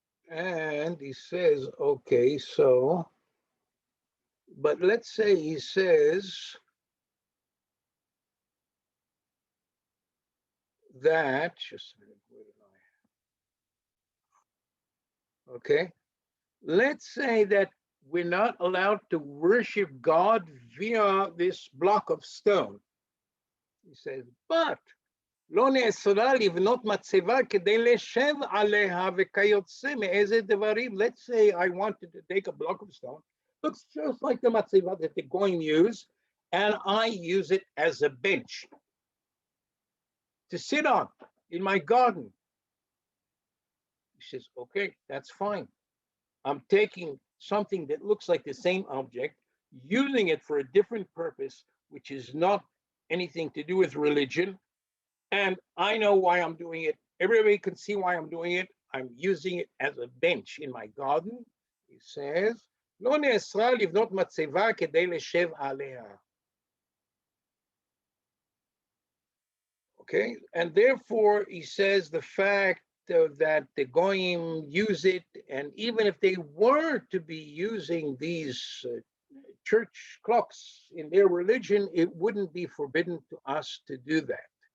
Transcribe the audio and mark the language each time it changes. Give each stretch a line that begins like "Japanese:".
English: And he says, okay, so, but let's say he says that, just a minute, where did I? Okay, let's say that we're not allowed to worship God via this block of stone. He says, but
Hebrew: לא נאסרה לבנות מצבה כדי לשב עליה וכיוצא מאיזה דברים.
English: Let's say I wanted to take a block of stone, looks just like the מצבה that the goyim use, and I use it as a bench to sit on in my garden. He says, okay, that's fine. I'm taking something that looks like the same object, using it for a different purpose, which is not anything to do with religion. And I know why I'm doing it. Everybody can see why I'm doing it. I'm using it as a bench in my garden.
Hebrew: He says, לא נאסרה לבנות מצבה כדי לשב עליה.
English: Okay, and therefore he says the fact that the goyim use it, and even if they were to be using these church clocks in their religion, it wouldn't be forbidden to us to do that.